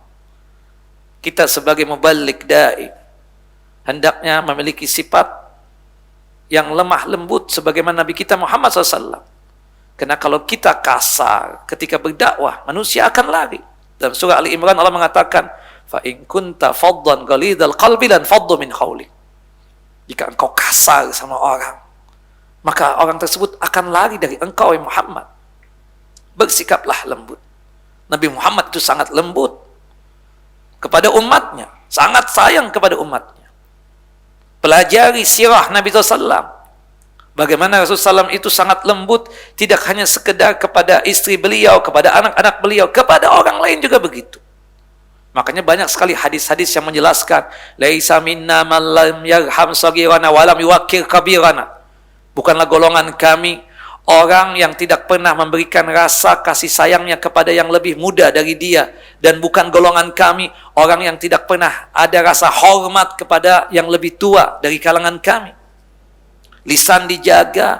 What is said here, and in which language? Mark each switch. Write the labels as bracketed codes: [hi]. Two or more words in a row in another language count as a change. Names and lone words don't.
[id] Kita sebagai muballigh da'i hendaknya memiliki sifat yang lemah lembut sebagaimana Nabi kita Muhammad SAW. Karena kalau kita kasar ketika berdakwah, manusia akan lari. Dalam surah Ali Imran Allah mengatakan, [ar] فإن كنت فظا غليظ القلب لانفضوا من حولك. [id] Jika engkau kasar sama orang, maka orang tersebut akan lari dari engkau, wahai Muhammad. Bersikaplah lembut. Nabi Muhammad itu sangat lembut kepada umatnya, sangat sayang kepada umatnya. Pelajari sirah Nabi SAW. Bagaimana Rasulullah SAW itu sangat lembut, tidak hanya sekedar kepada istri beliau, kepada anak-anak beliau, kepada orang lain juga begitu. Makanya banyak sekali hadis-hadis yang menjelaskan, [ar] ليس منا من لم يرحم صغيرنا ولم يوقر كبيرنا. [id] Bukanlah golongan kami orang yang tidak pernah memberikan rasa kasih sayangnya kepada yang lebih muda dari dia, dan bukan golongan kami orang yang tidak pernah ada rasa hormat kepada yang lebih tua dari kalangan kami. Lisan dijaga.